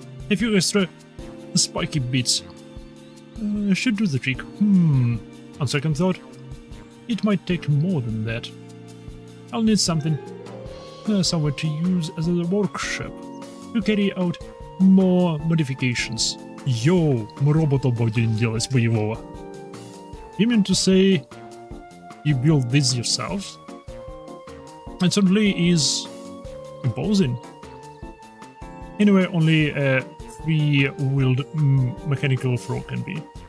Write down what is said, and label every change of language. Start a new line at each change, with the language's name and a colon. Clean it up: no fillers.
English: A few extra spiky bits should do the trick. On second thought, it might take more than that. I'll need something somewhere to use as a workshop to carry out more modifications.
Russian: Йоу, мы робота будем делать боевого.
English: You mean to say you built this yourself? It certainly is imposing. Anyway, only a three-wheeled mechanical frog can be.